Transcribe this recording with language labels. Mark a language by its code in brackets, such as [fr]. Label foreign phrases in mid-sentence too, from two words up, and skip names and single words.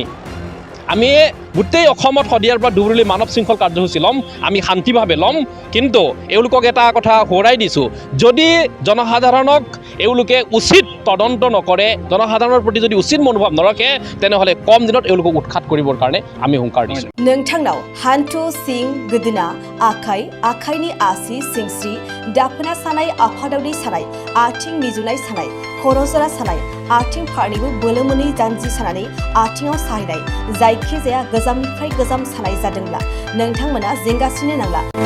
[as] আমি গোটেই অসমত শদিয়াৰ পৰা ডুবুৰীলৈ মানৱ শৃংখল কাৰ্যসূচী ল'ম আমি শান্তিভাৱে ল'ম। কিন্তু এওঁলোকক এটা কথা সোঁৱৰাই দিছোঁ যদি জনসাধাৰণক এওঁলোকে উচিত তদন্ত নকৰে জনসাধাৰণৰ প্ৰতি যদি উচিত মনোভাৱ নৰখে তেনেহ'লে কম দিনত এওঁলোকক উৎখাত কৰিবৰ কাৰণে আমি হুংকাৰ দিছোঁ। [brx] नोंथांनाव हान्थु सिं गोदोना आखाइनि आसि सिंस्रि दाफोना सानाय आफादावनि सानाय आथिं मिजुनाय सानाय खर' जरा सानाय आथिं फारनैबो बोलो मोनै जानजि सानानै आथिङाव साहैनाय जायखिजाया गोजामनिफ्राय गोजाम सानाय जादोंब्ला नोंथांमोना जिंगासिनो नांला।